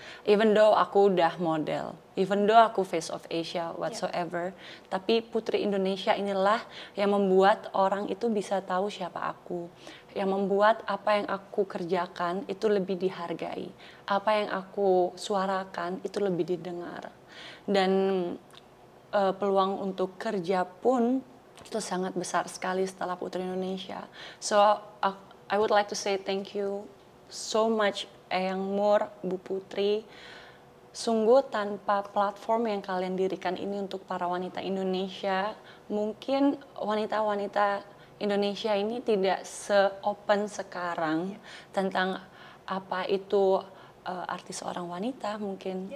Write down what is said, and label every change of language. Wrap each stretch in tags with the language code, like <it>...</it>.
<en>Even though</en> <id>aku udah model,</id> <en>even though</en> <id>aku</id> <en>face of Asia whatsoever,</en> <id>tapi Putri Indonesia inilah yang membuat orang itu bisa tahu siapa aku. yang membuat apa yang aku kerjakan itu lebih dihargai, apa yang aku suarakan itu lebih didengar, dan peluang untuk kerja pun itu sangat besar sekali setelah Putri Indonesia.</id> <en>So I would like to say thank you so much Eyang Moore, Bu Putri.</en> <id>Sungguh tanpa platform yang kalian dirikan ini untuk para wanita Indonesia, mungkin wanita-wanita Indonesia ini tidak se-open sekarang tentang apa itu arti seorang wanita mungkin.</id>